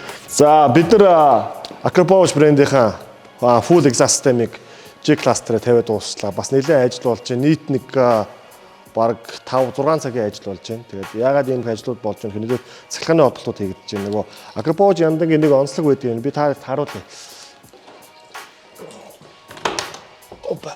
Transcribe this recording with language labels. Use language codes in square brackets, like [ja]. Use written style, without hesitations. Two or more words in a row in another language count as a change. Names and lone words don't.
[mn] За бид нар Acropower брэндийнхаа [en] full exhaust system- [mn] ыг G-class дээр тавиад дуусчлаа. Бас нэлээд ажил болж байна. Нийт нэг бараг 5-6 цагийн ажил болж байна. Тэгээд яагаад ийм ажлууд болж байна гэхээр нэлээд цахилгааны бодлууд хийгдэж байна. Нөгөө Acropower яндангийн нэг онцлог байдаг юм. Би та харуулъя. Опа.